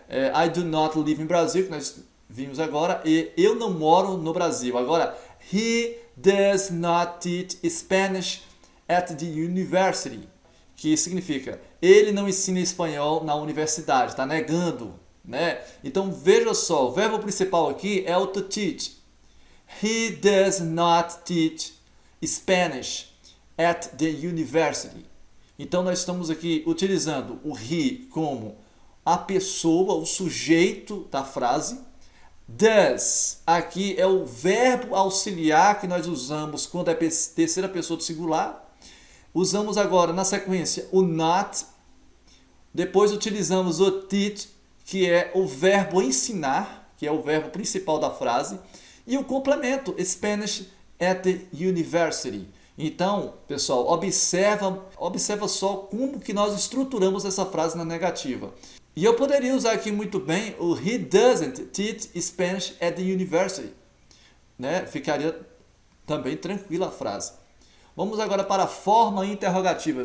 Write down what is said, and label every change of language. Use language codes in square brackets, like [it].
[pt] I do not live in Brazil, que nós vimos agora, e eu não moro no Brasil. Agora, he does not teach Spanish at the university, que significa ele não ensina espanhol na universidade, está negando, né? Então veja só, o verbo principal aqui é o to teach. [en] He does not teach Spanish at the university. [pt] Então nós estamos aqui utilizando o he como a pessoa, o sujeito da frase. Does, aqui é o verbo auxiliar que nós usamos quando é terceira pessoa do singular. Usamos agora na sequência o not. Depois utilizamos o teach, que é o verbo ensinar, que é o verbo principal da frase. E o complemento, Spanish at the university. Então, pessoal, observa só como que nós estruturamos essa frase na negativa. E eu poderia usar aqui muito bem o he doesn't teach Spanish at the university, né? Ficaria também tranquila a frase. Vamos agora para a forma interrogativa.